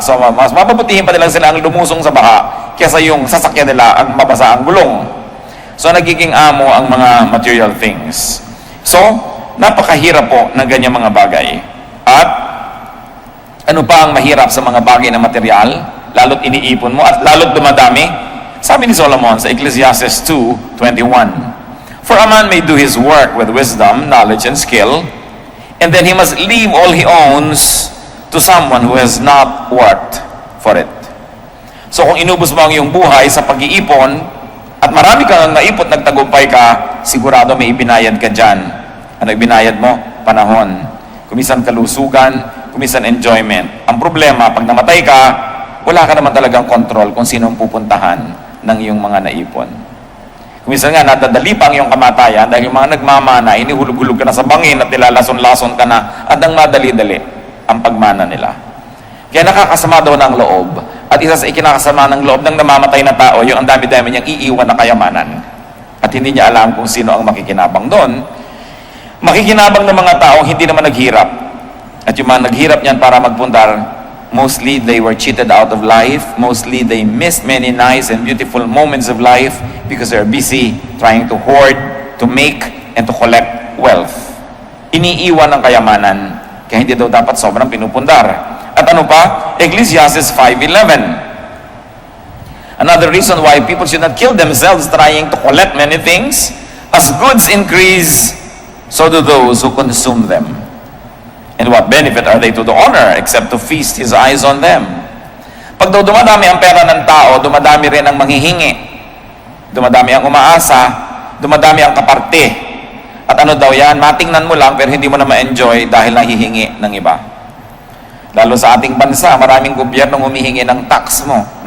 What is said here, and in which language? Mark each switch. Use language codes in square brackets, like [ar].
[tl] So, mas mapaputihin pa nila sila ang lumusong sa baha kaysa yung sasakyan nila ang mabasa ang gulong. So, nagiging amo ang mga material things. So, napakahirap po ng ganyang mga bagay. At ano pa ang mahirap sa mga bagay na material? Lalo't iniipon mo at lalo't dumadami? Sabi ni Solomon sa [en] Ecclesiastes 2:21, For a man may do his work with wisdom, knowledge, and skill, and then he must leave all he owns to someone who has not worked for it. [tl] So kung inubos mo ang iyong buhay sa pag-iipon, at marami kang naipot, nagtagumpay ka, sigurado may ibinayad ka dyan. Ano ibinayad mo? Panahon. Kumisan kalusugan, kumisan enjoyment. Ang problema, pag namatay ka, wala ka naman talagang control kung sino ang pupuntahan ng iyong mga naipon. Kumisan nga, nadadali pa ang iyong kamatayan dahil yung mga nagmamana, inihulog-hulog ka na sa bangin at nilalason-lason ka na at ang madali-dali ang pagmana nila. Kaya nakakasama daw ng loob. At isa sa ikinakasama ng loob ng namamatay na tao, yung ang dami-dami niyang iiwan na kayamanan. At hindi niya alam kung sino ang makikinabang doon. Makikinabang ng mga taong hindi naman naghirap. At yung mga naghirap niyan para magpundar, [en] mostly they were cheated out of life. Mostly they missed many nice and beautiful moments of life because they're busy trying to hoard, to make, and to collect wealth. [tl] Iniiwan ng kayamanan, kaya hindi daw dapat sobrang pinupundar. At ano pa? [en] Ecclesiastes 5:11. Another reason why people should not kill themselves trying to collect many things. As goods increase, so so do those who consume them. And what benefit are they to the owner except to feast his eyes on them? [tl] Pag daw dumadami ang pera ng tao, dumadami rin ang manghihingi. Dumadami ang umaasa, dumadami ang kaparte. At ano daw yan? Matingnan mo lang pero hindi mo na ma-enjoy dahil nahihingi ng iba. Lalo sa ating bansa, maraming gobyernong humihingi ng tax mo.